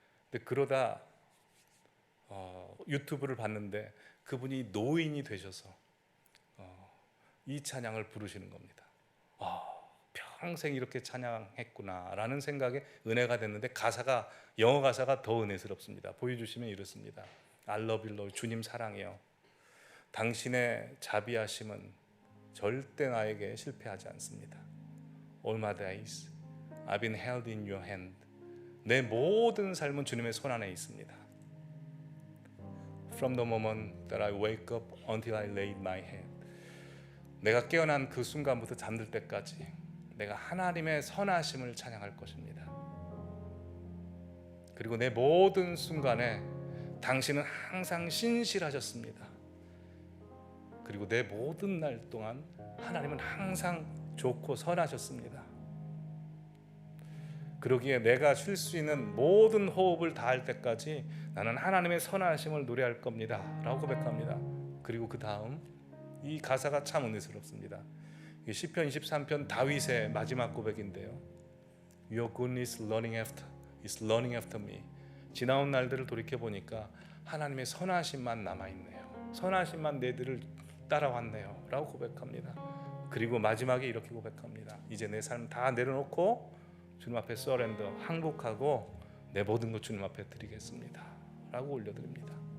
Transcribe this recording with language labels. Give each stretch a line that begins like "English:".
Korean: 근데 그러다 유튜브를 봤는데 그분이 노인이 되셔서 이 찬양을 부르시는 겁니다. 평생 이렇게 찬양했구나라는 생각에 은혜가 됐는데 영어 가사가 더 은혜스럽습니다. 보여주시면 이렇습니다.
English: I love you Lord,
Korean: 주님 사랑해요. 당신의 자비하심은 절대 나에게 실패하지 않습니다.
English: All my days I've been held in your hand.
Korean: 내 모든 삶은 주님의 손 안에 있습니다.
English: From the moment that I wake up until I lay my head.
Korean: 내가 깨어난 그 순간부터 잠들 때까지 내가 하나님의 선하심을 찬양할 것입니다. 그리고 내 모든 순간에 당신은 항상 신실하셨습니다. 그리고 내 모든 날 동안 하나님은 항상 좋고 선하셨습니다. 그러기에 내가 쉴 수 있는 모든 호흡을 다할 때까지 나는 하나님의 선하심을 노래할 겁니다 라고 고백합니다. 그리고 그 다음 이 가사가 참 은혜스럽습니다. 시편 23편 다윗의 마지막 고백인데요.
English: Your goodness is running after me.
Korean: 지나온 날들을 돌이켜보니까 하나님의 선하심만 남아있네요. 선하심만 내들을 따라왔네요 라고 고백합니다. 그리고 마지막에 이렇게 고백합니다. 이제 내 삶 다 내려놓고 주님 앞에 서렌더, 항복하고 내 모든 것 주님 앞에 드리겠습니다 라고 올려드립니다.